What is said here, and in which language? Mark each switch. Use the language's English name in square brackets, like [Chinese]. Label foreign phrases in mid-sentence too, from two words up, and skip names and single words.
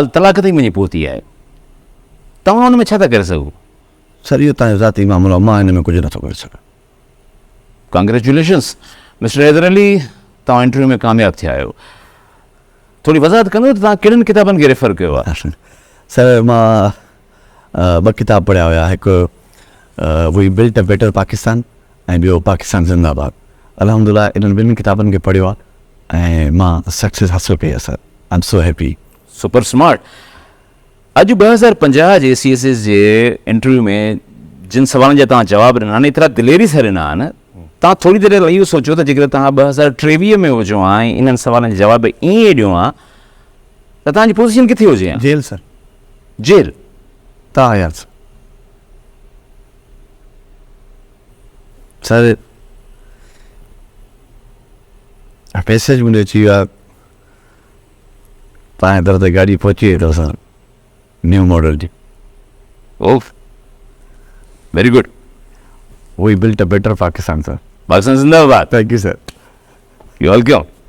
[Sindhi] ॻाल्हि तलाक ताईं वञी पहुती आहे. तव्हां हुन में छा था करे सघो? सर इहो तव्हांजो ज़ाती मामिलो आहे, मां हिन में कुझु नथो करे सघां। [English] Congratulations Mister [Sindhi] हैदर अली, तव्हां इंटरव्यू में कामयाबु थिया आहियो। थोरी वज़ाहत कंदो त तव्हां कहिड़ियुनि किताबनि खे रेफर कयो आहे? सर मां 2 किताब पढ़िया हुया, हिकु वी बिल्ट अ बेटर पाकिस्तान ऐं ॿियो पाकिस्तान ज़िंदाबाद। अल्हम्दुलिल्लाह इन्हनि ॿिन्हिनि किताबनि खे पढ़ियो आहे ऐं मां सक्सेस हासिलु कई आहे सर। [English] I am so happy. Super smart. [Sindhi] अॼु 2050 जे CSS जे इंटरव्यू में जिन सवालनि जा तव्हां जवाब ॾिना आहिनि, एतिरा दिलेरी सां ॾिना आहिनि, तव्हां थोरी देरि लाइ इहो सोचो त जेकर तव्हां 2023 में हुजो हा ऐं इन्हनि सवालनि जा जवाब ईअं ॾियो हा त तव्हांजी पोज़ीशन किथे हुजे हा? जेल सर। जेल? तव्हां यार सर मैसेज मुंहिंजो अची वियो आहे, तव्हांजे दर ते गाॾी पहुची वई अथव सर, [English] new model [Sindhi] जी। ओह, [English] Very good. We built a better Pakistan sir. पाकिस्तान ज़िंदाबाद। Thank you sir. You welcome.